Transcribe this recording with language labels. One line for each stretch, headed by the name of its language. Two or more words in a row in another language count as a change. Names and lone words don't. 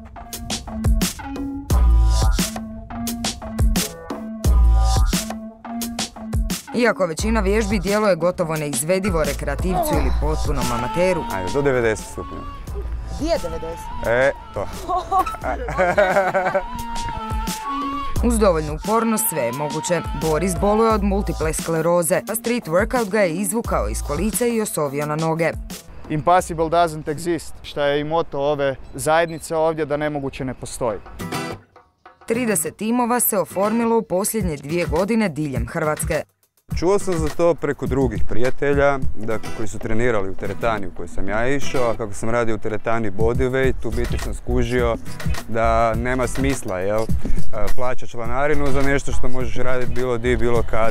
Croatian: Iako većina vježbi djeluje gotovo neizvedivo rekreativcu ili potpunom amateru. Ajde, do 90 stupnja. Gdje je 90? To. Uz dovoljnu upornost sve je moguće. Boris boluje od multiple skleroze, a
English: street workout
Croatian: ga je izvukao iz kolica i osovio na noge.
English: Impossible doesn't exist,
Croatian: što je i moto ove zajednice ovdje, da nemoguće ne postoji. 30 timova se oformilo u posljednje 2 godine diljem Hrvatske. Čuo sam za to preko drugih prijatelja, dakle, koji su trenirali u teretani u kojoj sam ja išao, a kako sam radio u teretani bodyweight, u biti sam skužio da nema smisla, plaća članarinu za nešto što možeš raditi bilo di, bilo kad.